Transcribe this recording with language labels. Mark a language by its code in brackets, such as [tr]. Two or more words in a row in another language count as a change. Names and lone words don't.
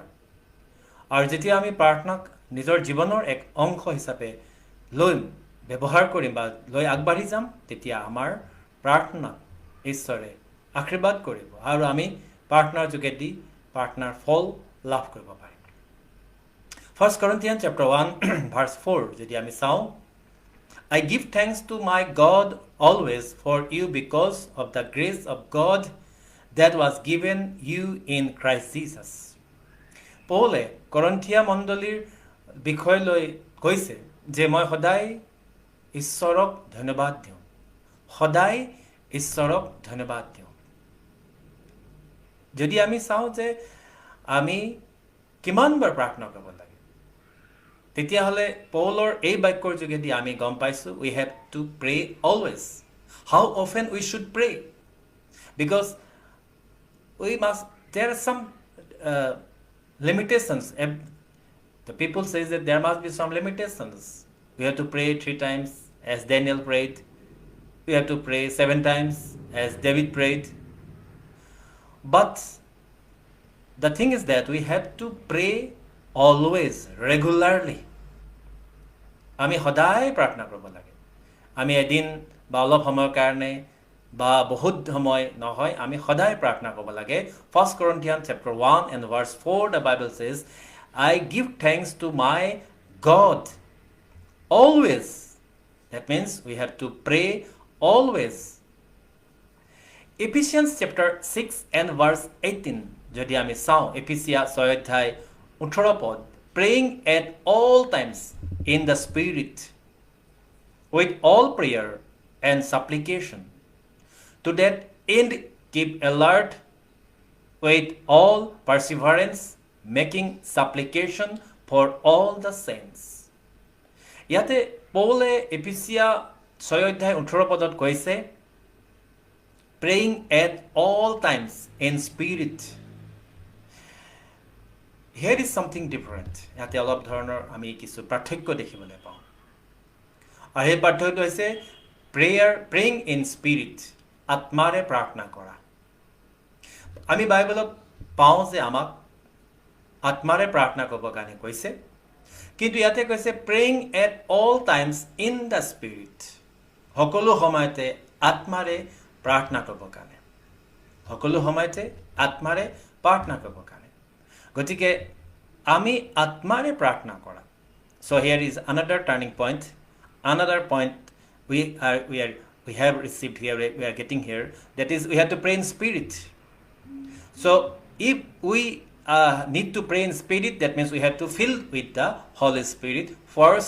[as] আৰু যেতিয়া আমি প্ৰাৰ্থনাক নিজৰ জীৱনৰ এক অংশ হিচাপে লৈ ব্যৱহাৰ কৰিম বা লৈ আগবাঢ়ি যাম, তেতিয়া আমাৰ প্ৰাৰ্থনাক ঈশ্বৰে আশীৰ্বাদ কৰিব আৰু আমি প্ৰাৰ্থনাৰ যোগেদি প্ৰাৰ্থনাৰ ফল লাভ কৰিব পাৰিম। [en] 1 Corinthians chapter 1 verse 4 [as] যদি আমি চাওঁ, [en] I give thanks to my God always for you because of the grace of God that was given you in Christ Jesus. [as] পৌলে কৰিন্থিয়া মণ্ডলীৰ বিষয় লৈ কৈছে যে মই সদায় ঈশ্বৰক ধন্যবাদ দিওঁ। যদি আমি চাওঁ যে আমি কিমানবাৰ প্ৰাৰ্থনা কৰিব লাগে, তেতিয়াহ'লে পৌলৰ এই বাক্যৰ যোগেদি আমি গম পাইছোঁ [en] we have to pray always. How often we should pray? Because there are some limitations. The people say that there must be some limitations. We have to pray 3 times as Daniel prayed. We have to pray 7 times as David prayed. But the thing is that we have to pray always, regularly. [as] আমি সদায় প্ৰাৰ্থনা কৰিব লাগে। আমি এদিন বা অলপ সময়ৰ কাৰণে বা বহুত সময় নহয়, আমি সদায় প্ৰাৰ্থনা কৰিব লাগে। [en] 1 Corinthians chapter 1 and verse 4 the Bible says, I give thanks to my God always. That means we have to pray always. Ephesians chapter 6 and verse 18 [as] যদি আমি চাওঁ, এফিচিয়া 6 অধ্যায় 18 পদ, [en] praying at all times in the spirit with all prayer and supplication. To that end keep alert with all perseverance, making supplication for all the saints. [as] ইয়াতে পৌলে এফিচিয়া 6 অধ্যায় 18 পদত কৈছে [en] praying at all times in spirit. Here is something different. [as] ইয়াতে অলপ ধৰণৰ আমি কিছু পাৰ্থক্য দেখিবলৈ পাওঁ। আৰু এই পাৰ্থক্যটো হৈছে [en] praying in spirit, [as] আত্মাৰে প্ৰাৰ্থনা কৰা। আমি বাইবেলত পাওঁ যে আমাক আত্মাৰে প্ৰাৰ্থনা কৰিবৰ কাৰণে কৈছে, কিন্তু ইয়াতে কৈছে [en] praying at all times in the spirit, [as] সকলো সময়তে আত্মাৰে প্ৰাৰ্থনা কৰিবৰ কাৰণে। গতিকে আমি আত্মাৰে প্ৰাৰ্থনা কৰা, [en] So here is another turning point, another point we have received here, we are getting here, that is we have to pray in spirit. So if we need to pray in spirit, that means we have to fill with the Holy Spirit first.